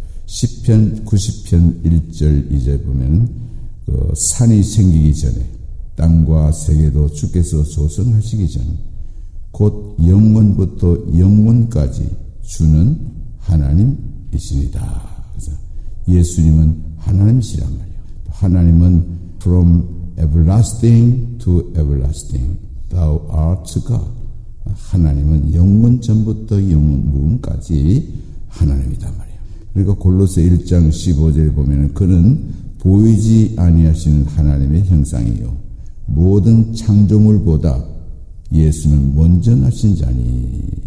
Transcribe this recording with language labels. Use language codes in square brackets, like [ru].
[ko] 시편 90편 1절 2절 보면 산이 생기기 전에 땅과 세계도 주께서 조성하시기 전 곧 영원부터 영원까지 주는 하나님이시니다. 그래서 예수님은 하나님이시란 말이에요. 하나님은 [en] from everlasting to everlasting thou art God. [ko] 하나님은 영원 전부터 영원 무음까지 하나님이다 말이에요. 그러니까 골로새 1장 15절에 보면 그는 보이지 아니하시는 하나님의 형상이요 모든 창조물보다 예수는 먼저 나신 자니.